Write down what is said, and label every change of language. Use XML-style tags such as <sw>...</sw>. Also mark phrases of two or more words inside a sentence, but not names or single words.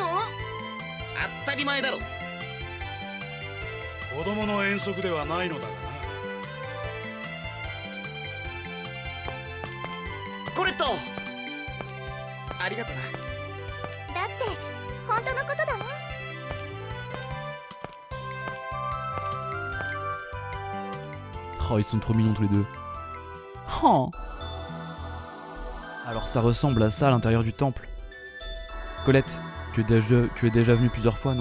<ja>当たり前だろ。子供の遠足ではないのだがな。コレット、ありがとな。だって本当のことだもん。</ja> <fr>Oh, ils sont trop mignons tous les deux. Oh. Alors ça ressemble à ça à l'intérieur du temple. Colette, tu es déjà venue plusieurs fois, non?</fr>